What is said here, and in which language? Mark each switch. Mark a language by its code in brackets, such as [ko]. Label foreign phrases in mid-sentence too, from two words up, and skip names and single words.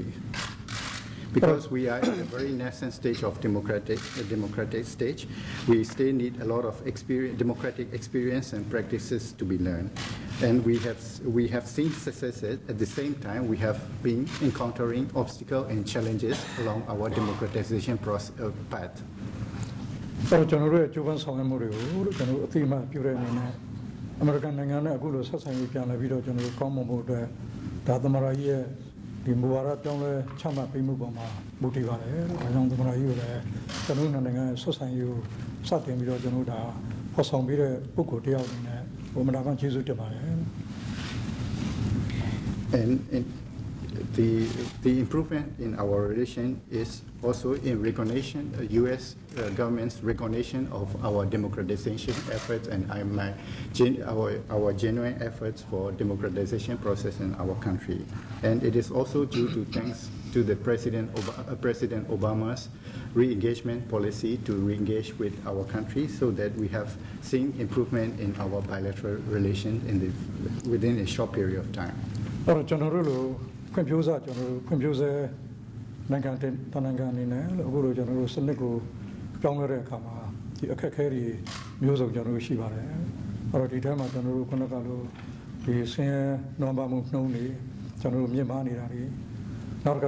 [en] Because we are in a very nascent stage of democratic stage, we still need a lot of democratic experience and practices to be learned. And we have seen successes. At the same time, we have been encountering obstacles and challenges along our democratization path. [my] တော့ကျွန်တော်တို့ရဲ့ကြိုးပမ်းဆောင်ရွက်မှုတွေကိုကျွန်တော်တို့အသိအမှတ်ပြုတဲ့အနေနဲ့အမေရိကန်နိုင်ငံနဲ့အခုလိုဆက်ဆံရေးပြန်လာပြီးတော့ကျွန်တော်တို့ကောင်းမွန်ဖို့အတွက်ဒါသမารကြီးရဲ့ဒီမူဝါဒပြောင်းလဲချမှတ်ပေးမှုပေါ်မှာမူတည်ပါတယ်။ဒါကြောင့်သမารကြီးကိုလည်းကျွန်တော်တို့နိုင်ငံရဲ့ဆက်ဆံရေးကိုစတင်ပြီးတော့ကျွန်တော်တို့ဒါဖော်ဆောင်ပြီးတဲ့ပုဂ္ဂိုလ်တယောက်အနေနဲ့ဘုမနာကကျေးဇူးတင်ပါတယ်။ [en] And the improvement in our relation is also in recognition, U.S. Government's recognition of our democratization efforts and our genuine efforts for democratization process in our country. And it is also due to thanks to the President Obama's re-engagement policy to re-engage with our country, so that we have seen improvement in our bilateral relations within a short period of time. [my] ကျွန်တော်တို့လိုခွင့်ပြုစားကျွန်တော်တို့ခွင့်ပြုစေနိုင်ငံတနိုင်ငံအနေနဲ့အခုလိုကျွန်တော်တို့စနစ်ကိုပြောင်းလဲတဲ့အခါမှာဒီအခက်အခဲတွေမျိုးစုံကျွန်တော်တို့ရှိ ပါတယ်အဲ့တော့ဒီထဲမှာကျွန်တော်တို့ခုနကလိုဒီဆင်းရဲနွမ်းပါမှုနှုံးတွေကျွန်တော်တို့မြင့်မားနေတာတွေနောက်တစ်ခါ